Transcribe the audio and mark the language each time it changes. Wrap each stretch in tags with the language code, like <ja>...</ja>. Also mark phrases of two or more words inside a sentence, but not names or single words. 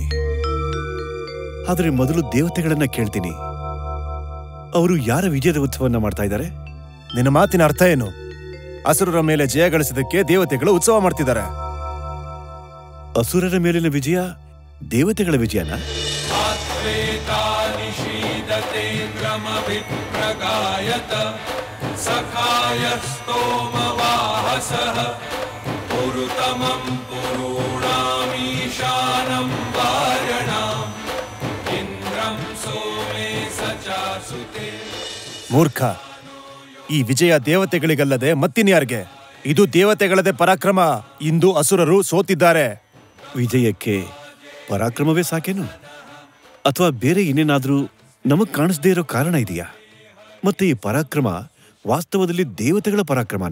<kn>ಆದರೆ ಮೊದಲು ದೇವತೆಗಳನ್ನ ಕೇಳ್ತೀನಿ, ಅವರು ಯಾರ ವಿಜಯದ ಉತ್ಸವನ್ನ ಮಾಡ್ತಾ ಇದ್ದಾರೆ? ನಿನ್ನ ಮಾತಿನ ಅರ್ಥ ಏನು? ಅಸುರರ ಮೇಲೆ ಜಯ ಗಳಿಸಿದಕ್ಕೆ ದೇವತೆಗಳು ಉತ್ಸವ ಮಾಡ್ತಿದ್ದಾರೆ. ಅಸುರರ ಮೇಲಿನ ವಿಜಯ ದೇವತೆಗಳ ವಿಜಯನ?</kn> <sa>ಆತ್ಮೇತಾ ನಿಶಿ यतेन्द्रमभिप्रगायत सखाय स्तोमवाहसः पुरुतमं पुरूणामीशानं वार्यणाम् इंद्रं सोमे सचासुते.</sa> <kn>ಮೂರ್ಖ, ಈ ವಿಜಯ ದೇವತೆಗಳಿಗಲ್ಲದೆ ಮತ್ತಿನ್ಯಾರ್ಗೆ? ಇದು ದೇವತೆಗಳದೇ ಪರಾಕ್ರಮ. ಇಂದು ಅಸುರರು ಸೋತಿದ್ದಾರೆ. ವಿಜಯಕ್ಕೆ ಪರಾಕ್ರಮವೇ ಸಾಕೇನು? ಅಥವಾ ಬೇರೆ ಇನ್ನೇನಾದ್ರೂ ನಮಗ್ ಕಾಣಿಸದೇ ಇರೋ ಕಾರಣ ಇದೆಯಾ? ಮತ್ತೆ ಈ ಪರಾಕ್ರಮ ವಾಸ್ತವದಲ್ಲಿ ದೇವತೆಗಳ ಪರಾಕ್ರಮನ?</kn>